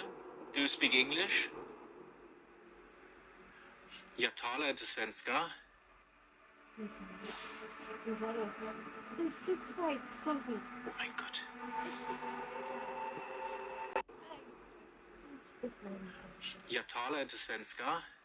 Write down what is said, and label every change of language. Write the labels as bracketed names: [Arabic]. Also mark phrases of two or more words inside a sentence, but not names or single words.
[English] Do you speak English? [Swedish] Jag talar inte svenska. [German] Oh mein Gott. [Swedish] Jag talar inte svenska.